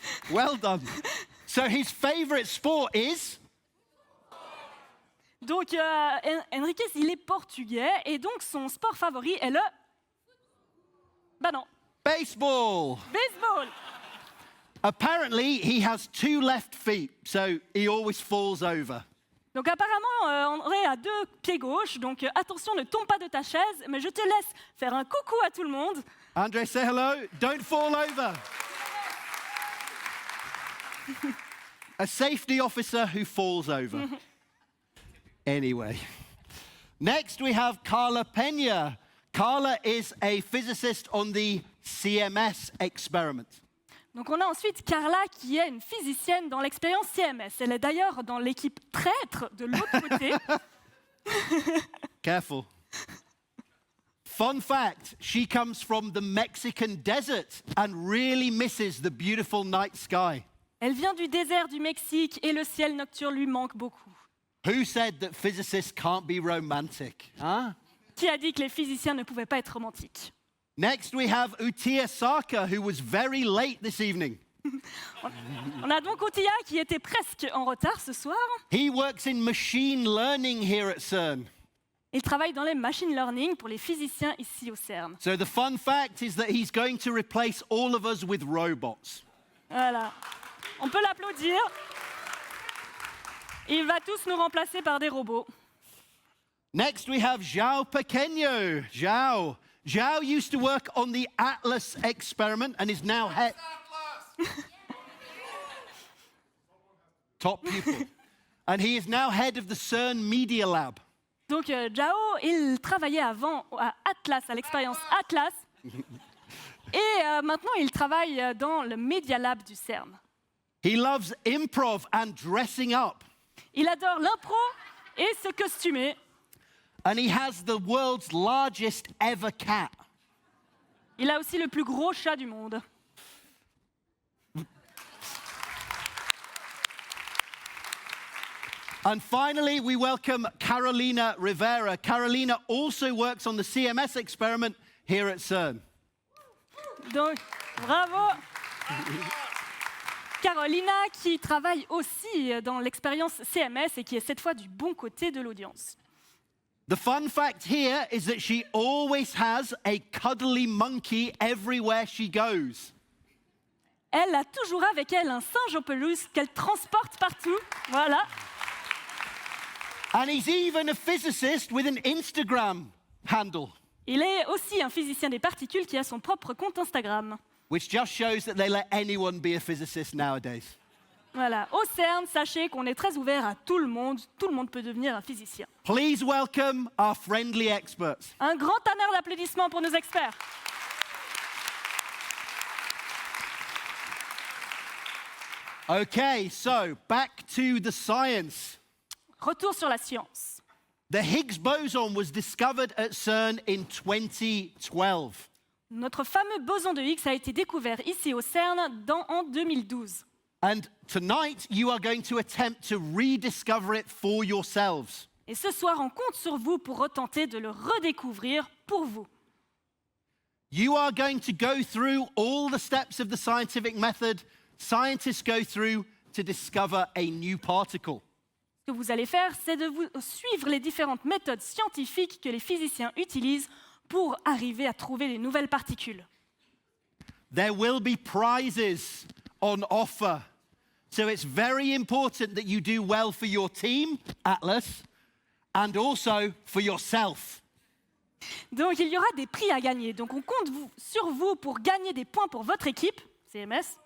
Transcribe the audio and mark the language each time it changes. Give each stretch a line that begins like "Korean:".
English: Well done. So his favorite sport is?
French: Donc, Enriquez, il est portugais et donc son sport favori est le... Bah non.
English: Baseball. Baseball. Apparently, he has two left feet, so he always falls over.
French: Donc apparemment, André a 2 pieds gauches, donc attention, ne tombe pas de ta chaise, mais je te laisse faire un coucou à tout le monde.
English: Andre, say hello. Don't fall over. A safety officer who falls over. Anyway. Next, we have Carla Peña. Carla is a physicist on the CMS experiment.
French: Donc on a ensuite Carla qui est une physicienne dans l'expérience CMS. Elle est d'ailleurs dans l'équipe traître de l'autre côté.
English: Careful. Fun fact, she comes from the Mexican desert and really misses the beautiful night sky.
French: Elle vient du désert du Mexique et le ciel nocturne lui manque beaucoup.
English: Who said that physicists can't be romantic? Huh?
French: Qui a dit que les physiciens ne pouvaient pas être romantiques?
English: Next, we have Utiya Saka, who was very late this evening.
French: On a donc Utiya qui était presque en retard ce soir.
English: He works in machine learning here at CERN.
French: Il travaille dans les machine learning pour les physiciens ici au CERN.
English: So the fun fact is that he's going to replace all of us with robots.
French: Voilà. On peut l'applaudir. Il va tous nous remplacer par des robots.
English: Next, we have Zhao Pequeño. Zhao used to work on the Atlas experiment and is now head... Top pupil. And he is now head of the CERN Media Lab.
French: Donc Zhao, il travaillait avant à Atlas, à l'expérience Atlas. Et maintenant, il travaille dans le Media Lab du CERN.
English: He loves improv and dressing up.
French: Il adore l'impro et se costumer.
English: And he has the world's largest ever cat.
French: Il a aussi le plus gros chat du monde.
English: And finally, we welcome Carolina Rivera. Carolina also works on the CMS experiment here at CERN.
French: Donc, bravo. Carolina qui travaille aussi dans l'expérience CMS et qui est cette fois du bon côté de l'audience.
English: The fun fact here is that she always has a cuddly monkey everywhere she goes.
French: Elle a toujours avec elle un singe en pelouse qu'elle transporte partout. Voilà.
English: And he's even a physicist with an Instagram handle.
French: Il est aussi un physicien des particules qui a son propre compte Instagram.
English: Which just shows that they let anyone be a physicist nowadays.
French: Voilà. Au CERN, sachez qu'on est très ouvert à tout le monde. Tout le monde peut devenir un physicien.
English: Please welcome our friendly experts.
French: Un grand honneur d'applaudissements pour nos experts.
English: Okay, so back to the science.
French: Retour sur la science.
English: The Higgs Boson was discovered at CERN in 2012.
French: Notre fameux boson de Higgs a été découvert ici au CERN en 2012.
English: And tonight you are going to attempt to rediscover it for yourselves.
French: Et ce soir, on compte sur vous pour retenter de le redécouvrir pour vous.
English: You are going to go through all the steps of the scientific method scientists go through to discover a new particle.
French: Ce que vous allez faire, c'est de vous suivre les différentes méthodes scientifiques que les physiciens utilisent pour arriver à trouver des nouvelles particules.
English: There will be prizes on offer. So it's very important that you do well for your team, Atlas, and also for yourself.
French: Donc il y aura des prix à gagner. Donc on compte sur vous pour gagner des points pour votre équipe, CMS.